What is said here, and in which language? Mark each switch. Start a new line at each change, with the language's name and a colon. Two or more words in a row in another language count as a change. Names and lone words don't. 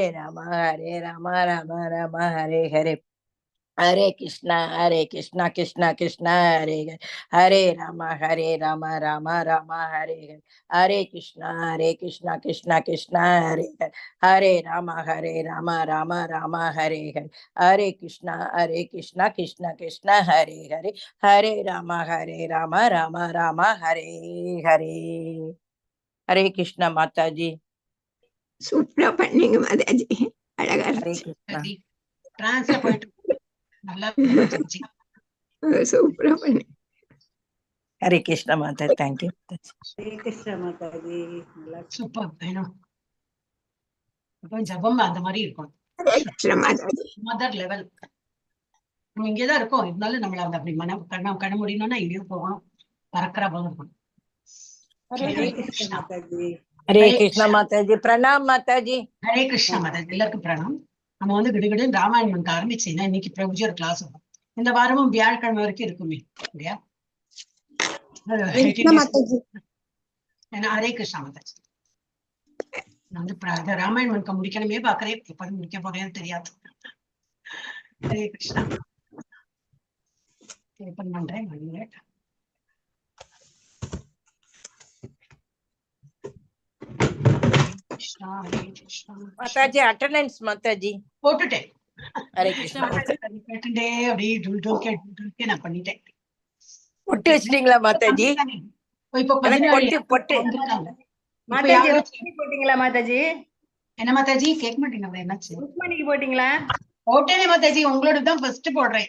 Sanskrit: Rama Rama Rama Hare Hare, Hare Krishna Krishna Krishna Hare Hare, Hare Rama Rama Rama Hare Hare, Hare Krishna Krishna Krishna Hare Hare, Hare Rama Rama Rama Hare Hare, Hare Krishna Krishna Krishna Hare Hare, Hare Rama Rama Rama Hare Hare.
Tamil: Hare Krishna Mataji. சூப்பரா பண்ணீங்க மாதாஜி, அழகா Hare இருந்துச்சு. Krishna. டிரான்ஸ்ல போயிட்டு நல்லா சூப்பரா பண்ணீங்க. Hare Krishna Mataji.
English: Thank you.
Tamil: Hare Krishna Mataji. சூப்பர் வேணும். ஜபம் அந்த மாதிரி இருக்கும். ஹரே கிருஷ்ண மாதாஜி. மதர் லெவல் நம்ம இங்கேதான் இருக்கோம், இருந்தாலும் நம்மள அந்த அப்படி கண்ண முடியணும்னா இங்கேயும் போகணும், பறக்கிற போல இருக்கும். Hare Krishna Mataji. Hare Krishna Mataji.
Hindi: Pranam Mataji.
Tamil: ஹரே கிருஷ்ணா மாதாஜி. எல்லாருக்கும் பிரணாம். நம்ம வந்து கிடுகிடு ராமாயணம் ஆரம்பிச்சீங்கன்னா இன்னைக்கு பிரபுஜர் கிளாஸ் வரும். இந்த வாரமும் வியாழக்கிழமை வரைக்கும் இருக்குமே இல்லையா? ஹரே கிருஷ்ணா மாதாஜி. நான் வந்து ராமாயணம் முடிக்கணுமே பாக்குறேன், எப்ப முடிக்க போறேன்னு தெரியாது. ஹரே கிருஷ்ணா. ஓபன் பண்றேன். Mataji, attendance Mataji. போட்டுட்டேன். Hare Krishna. கேட்டுட்டே அப்படியே நான் பண்ணிட்டேன். பொட்டு வச்சிட்டீங்களா மாதாஜி? இப்போ பொட்டு போட்டீங்களா மாதாஜி? என்ன மாதாஜி கேட்க மாட்டீங்க? என்னாச்சு? ருக்மணிக்கு போட்டீங்களா? போட்டேனே மாதாஜி, உங்களோட தான் ஃபர்ஸ்ட் போடுறேன்.